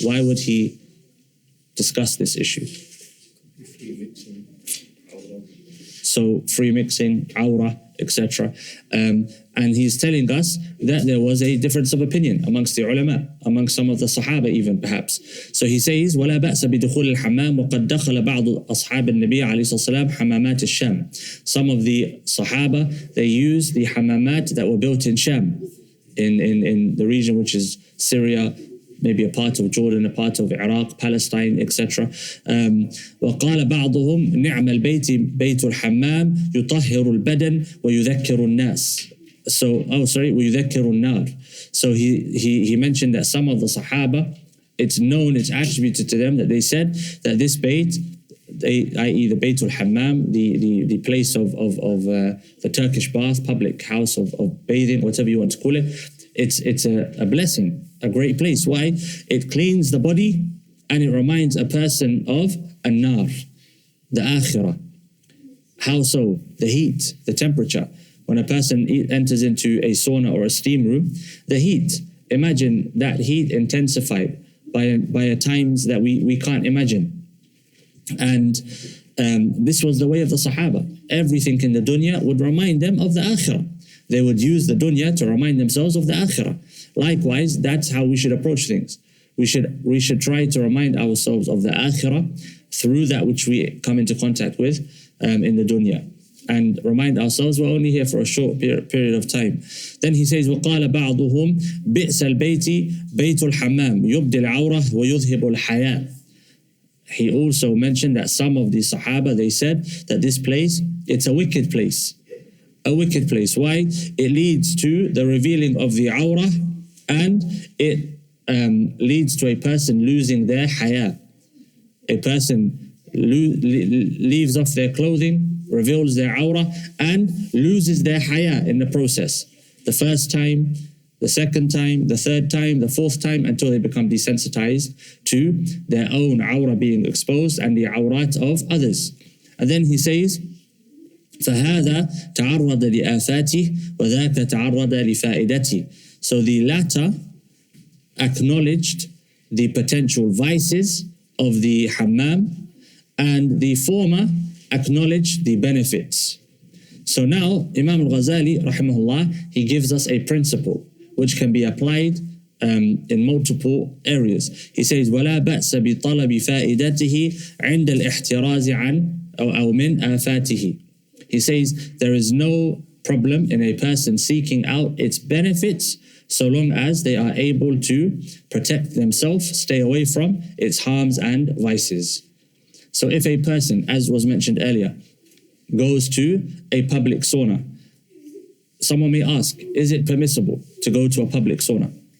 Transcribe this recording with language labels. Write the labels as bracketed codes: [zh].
[en] Why would he discuss this issue? So free mixing, awrah, etc. And he's telling us that there was a difference of opinion amongst the ulama, amongst some of the Sahaba even perhaps. So he says, [ar] وَلَا بَأْسَ بِدُخُولِ الْحَمَّامِ وَقَدْ دَخَلَ بَعْضُ أَصْحَابِ النَّبِيِّ عَلَيْهِ الصَّلَاةُ وَالسَّلَامُ حَمَّامَاتِ الشَّامِ. [en] Some of the Sahaba, they used the hammamat that were built in Sham, in the region which is Syria, maybe a part of Jordan, a part of Iraq, Palestine, etc. [ar] وقال بعضهم نعم البيت بيت الحمام يطهر البدن ويذكر الناس. ويذكر النار. [en] So he mentioned that some of the Sahaba, it's known, it's attributed to them that they said that this bayt, i.e. the Baytul Hammam, the place of the Turkish bath, public house of bathing, whatever you want to call it, it's a blessing, a great place. Why? It cleans the body and it reminds a person of an-nar, the akhirah. How so? The heat, the temperature. When a person enters into a sauna or a steam room, the heat, imagine that heat intensified by times that we can't imagine. And this was the way of the Sahaba. Everything in the dunya would remind them of the akhirah. They would use the dunya to remind themselves of the akhirah. Likewise, that's how we should approach things. We should try to remind ourselves of the akhirah through that which we come into contact with in the dunya. And remind ourselves we're only here for a short period of time. Then he says, [ar] وَقَالَ بَعْضُهُمْ بِئْسَ الْبَيْتِ بَيْتُ الْحَمَّامِ يُبْدِ الْعَوْرَةِ وَيُذْهِبُ الْحَيَاءِ. [en] He also mentioned that some of the Sahaba, they said that this place, it's a wicked place. A wicked place. Why? It leads to the revealing of the awrah, and it leads to a person losing their haya. A person leaves off their clothing, reveals their awrah, and loses their haya in the process. The first time, the second time, the third time, the fourth time, until they become desensitized to their own awrah being exposed and the awrat of others. And then he says, [ar] فَهَذَا تَعَرَّضَ لِآفَاتِهِ وَذَاكَ تَعَرَّضَ لِفَائِدَتِهِ. [en] So the latter acknowledged the potential vices of the hammam, and the former acknowledged the benefits. So now Imam al-Ghazali rahimahullah, he gives us a principle which can be applied in multiple areas. He says, [ar] وَلَا بَأْسَ بِطَلَبِ فَائِدَتِهِ عِنْدَ الْإِحْتِرَازِ عَنْ أو مِنْ آفَاتِهِ. [en] He says there is no problem in a person seeking out its benefits so long as they are able to protect themselves, stay away from its harms and vices. So if a person, as was mentioned earlier, goes to a public sauna, someone may ask, is it permissible to go to a public sauna?